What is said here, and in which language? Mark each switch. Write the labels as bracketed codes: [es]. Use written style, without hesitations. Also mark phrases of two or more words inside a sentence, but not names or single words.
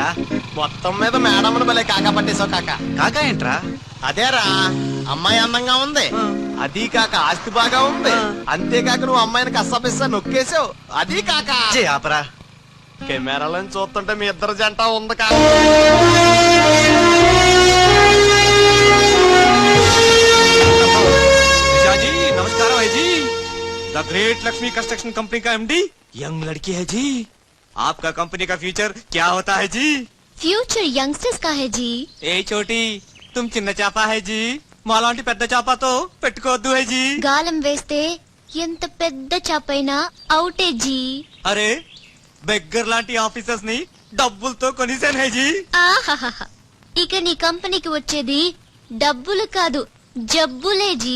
[te] మొత్తం మీద మేడం భలే కాకా పట్టేశావు కాక. కాకా ఏంట్రా? అదేరా, అమ్మాయి అందంగా ఉంది, అది కాక ఆస్తి బాగా ఉంది, అంతేకాక నువ్వు అమ్మాయిని కష్టపిస్తా నొక్కేసావు, అది కాక ఆపరా. కెమెరాలను చూస్తుంటే మీ ఇద్దరు జంట ఉంది కాక. [hi] जी नमस्कार है जी, द ग्रेट लक्ष्मी कंस्ट्रक्शन कंपनी का एमडी यंग लड़की है जी. आपका कंपनी का फ्यूचर क्या होता है जी? [en] future youngsters [hi] का है जी. ए छोटी तुम [te] చిన్న చేప [hi] है जी, [te] మాలాంటి పెద్ద చేపతో పెట్టుకోవద్దు [hi] है जी. [te] గాలం వేస్తే ఎంత పెద్ద చాపైనా అవుటే జీ. అరే బెగ్గర్ లాంటి ఆఫీసర్స్ ని డబ్బులతో కొనిసాను [hi] है जी. [te] ఆహాహా, ఇక నీ కంపెనీకి వచ్చేది డబ్బులు కాదు జబ్బులే జీ.